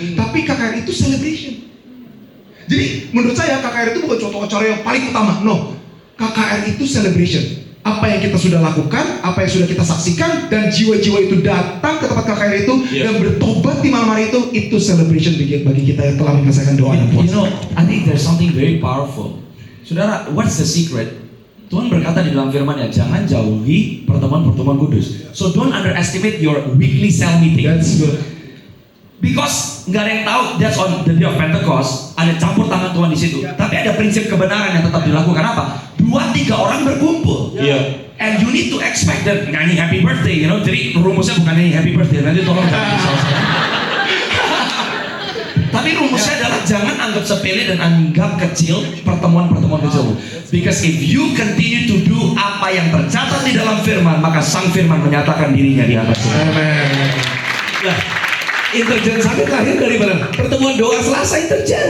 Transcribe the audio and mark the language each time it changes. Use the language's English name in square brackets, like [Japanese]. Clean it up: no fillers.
[Indonesian] Tapi KKR itu celebration. Jadi menurut saya KKR itu bukan suatu acara yang paling utama, [English] no. [Indonesian] KKR itu celebration. Apa yang kita sudah lakukan, apa yang sudah kita saksikan, dan jiwa-jiwa itu datang ke tempat KKR itu dan bertobat di malam hari itu celebration bagi kita yang telah menyelesaikan doa dan puasa. [English] You know, I think there's something very powerful. [Indonesian] Saudara, [English] what's the secret? [Indonesian] Tuhan berkata di dalam firman-Nya, jangan jauhi pertemuan-pertemuan kudus. [English] So don't underestimate your weekly cell meeting. That's good. Because [Indonesian] nggak ada yang tahu, [English] that's on the day of Pentecost, [Indonesian] ada campur tangan Tuhan di situ. Tapi ada prinsip kebenaran yang tetap dilakukan apa? 2-3 orang berkumpul. [English] And you need to expect that [Indonesian] nyanyi [English] Happy Birthday, you know. [Indonesian] Jadi rumusnya bukan nyanyi Happy Birthday. Nanti tolong jangan disalah. Tapi rumusnya adalah jangan anggap sepele dan anggap kecil pertemuan-pertemuan kecil. [English] Because if you continue to do [Indonesian] apa yang tercatat di dalam firman, maka sang firman menyatakan dirinya di atas. Amen. Nah, Intergen Summit lahir dari mana? Pertemuan doa Selasa Intergen.